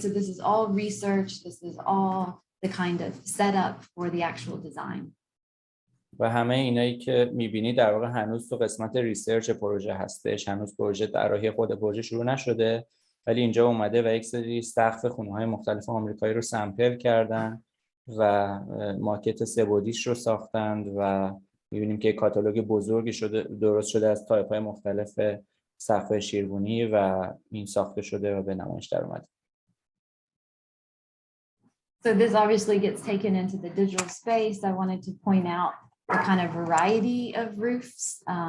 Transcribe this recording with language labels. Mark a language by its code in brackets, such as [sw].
[en] So this is all research, this is all the kind of setup for the actual design. [fa] و همه اینایی که می‌بینید در واقع هنوز تو قسمت ریسرچ پروژه هستش، هنوز پروژه طراحی خود پروژه شروع نشده، ولی اینجا اومده و یک سری سقف خونه‌های مختلف آمریکایی رو سمپل کردن و ماکت سه‌بعدیش رو ساختند و می‌بینیم که کاتالوگ بزرگی درست شده از تایپ‌های مختلف سقف شیروانی و این ساخته شده و به نمایش در اومده. [en] So this obviously gets taken into the digital space. I wanted to point out the kind of variety of roofs.